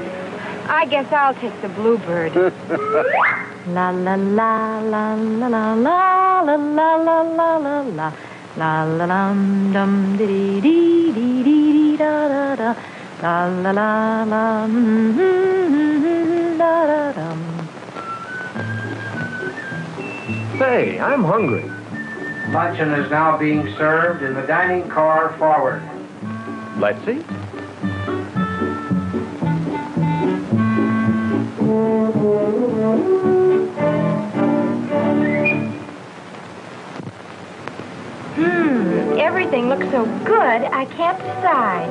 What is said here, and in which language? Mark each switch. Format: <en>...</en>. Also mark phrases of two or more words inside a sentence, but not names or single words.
<en>I guess I'll take the Bluebird. La la la la la la la la la la la la la la la dum dum dee dee dee dee da da da la la la la da da dum. Say, I'm hungry. Luncheon is now being served in the dining car forward. Let's eat. Everything looks so good, I can't decide.</en>